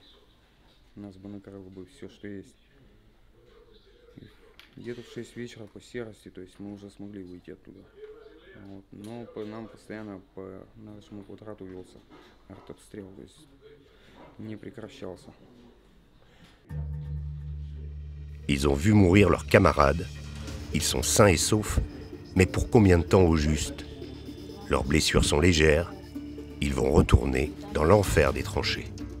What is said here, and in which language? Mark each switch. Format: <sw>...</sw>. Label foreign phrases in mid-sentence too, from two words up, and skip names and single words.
<ru>Нас бы накрыло бы все, что есть. Где-то в 6 вечера по серости, то есть мы уже смогли выйти оттуда. Вот. Но по нам постоянно по нашему квадрату велся артобстрел, то есть не прекращался.</ru> <fr>Ils ont vu mourir leurs camarades. Ils sont sains et saufs, mais pour combien de temps au juste? Leurs blessures sont légères. Ils vont retourner dans l'enfer des tranchées.</fr>